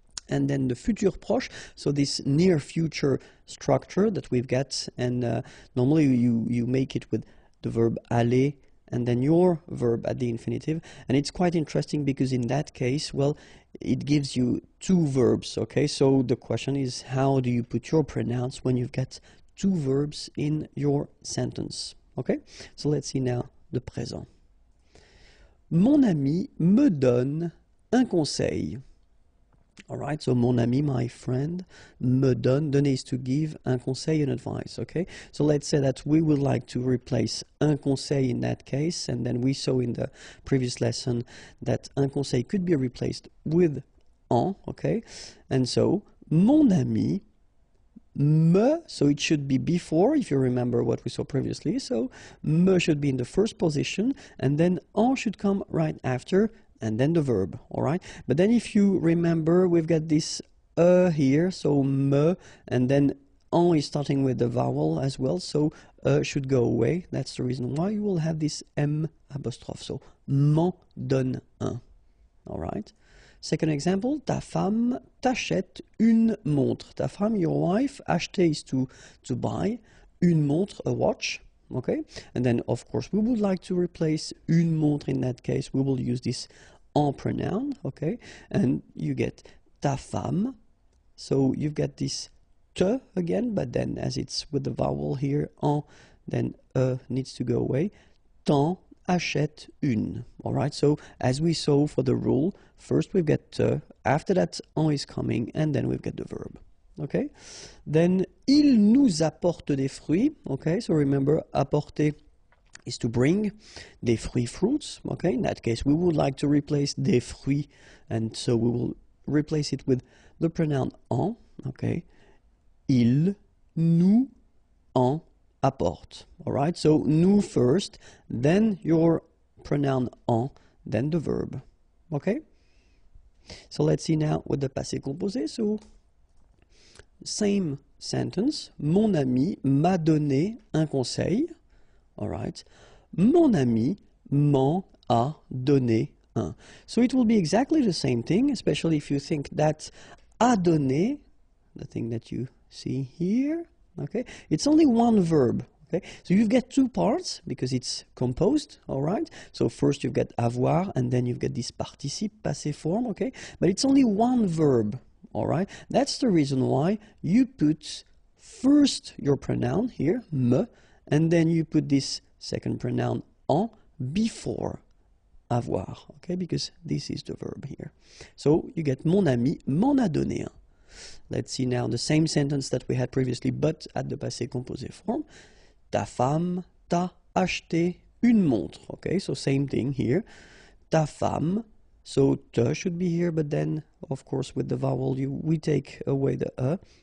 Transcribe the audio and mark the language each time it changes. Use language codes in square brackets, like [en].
[en] and then the futur proche, so this near future structure that we've got, and normally you make it with the verb aller, and then your verb at the infinitive, and it's quite interesting because in that case, well, it gives you two verbs, okay, so the question is, how do you put your pronouns when you've got two verbs in your sentence? Okay, so let's see now the présent. [fr] Mon ami me donne un conseil. [en] All right, so mon ami, my friend, [fr] me donne, [en] donner is to give, [fr] un conseil, [en] an advice, okay? So let's say that we would like to replace un conseil in that case, and then we saw in the previous lesson that un conseil could be replaced with en, okay? And so, mon ami, me, so it should be before, if you remember what we saw previously, so me should be in the first position, and then en should come right after, and then the verb, all right? But then if you remember, we've got this here, so me, and then en is starting with the vowel as well, so should go away. That's the reason why you will have this M apostrophe, so [fr] m'en donne un, [en] all right? Second example, [fr] ta femme t'achète une montre. [en] Ta femme, your wife, acheter is to buy, [fr] une montre, [en] a watch, okay? And then, of course, we would like to replace une montre in that case. We will use this en pronoun, okay? And you get ta femme So you've got this te again, but then as it's with the vowel here, en, then needs to go away. [fr] T'en achètes une. [en] All right, so as we saw for the rule, first we've got te, after that en is coming, and then we've got the verb. Okay, then [fr] il nous apporte des fruits. [en] Okay, so remember, apporter is to bring, des fruits, fruits. Okay, in that case we would like to replace [fr] des fruits, [en] and so we will replace it with the pronoun en. [fr] Okay, il nous en apporte. [en] All right, so nous first, then your pronoun en, then the verb. Okay, so let's see now with the passé composé. So same sentence. [fr] Mon ami m'a donné un conseil. [en] All right, [fr] mon ami m'en a donné un. [en] So it will be exactly the same thing, especially if you think that [fr] a donné, [en] the thing that you see here, okay, it's only one verb. Okay, so you've got two parts because it's composed. All right, so first you've got avoir and then you've got this participe passé form. Okay, but it's only one verb. All right, that's the reason why you put first your pronoun here, me, and then you put this second pronoun en before avoir. Okay, because this is the verb here. So you get [fr] mon ami m'en a donné un. [en] Let's see now the same sentence that we had previously, but at the passé composé form. [fr] Ta femme t'a acheté une montre. [en] Okay, so same thing here. Ta femme, so te should be here, but then, of course, with the vowel, we take away the e.